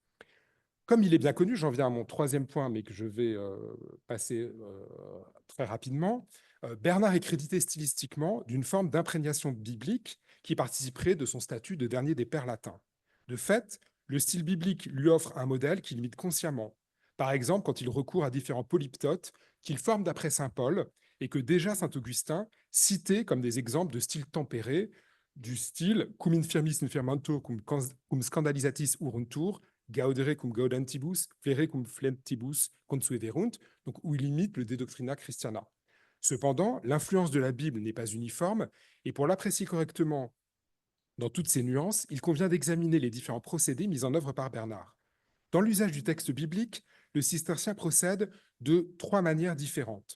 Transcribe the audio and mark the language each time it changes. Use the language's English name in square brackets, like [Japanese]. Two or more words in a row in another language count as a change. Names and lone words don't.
[French] Comme il est bien connu, j'en viens à mon troisième point, mais que je vais passer très rapidement, Bernard est crédité stylistiquement d'une forme d'imprégnation biblique qui participerait de son statut de dernier des pères latins. De fait, le style biblique lui offre un modèle qu'il imite consciemment. Par exemple, quand il recourt à différents polyptotes qu'il forme d'après saint Paul et que déjà saint Augustin citait comme des exemples de style tempéré, du style [Latin] cum infirmis infirmantur cum scandalisatis uruntur, gaudere cum gaudentibus, flere cum flentibus consueverunt, [French] donc où il imite le De Doctrina Christiana. Cependant, l'influence de la Bible n'est pas uniforme, et pour l'apprécier correctement dans toutes ses nuances, il convient d'examiner les différents procédés mis en œuvre par Bernard. Dans l'usage du texte biblique, le cistercien procède de trois manières différentes.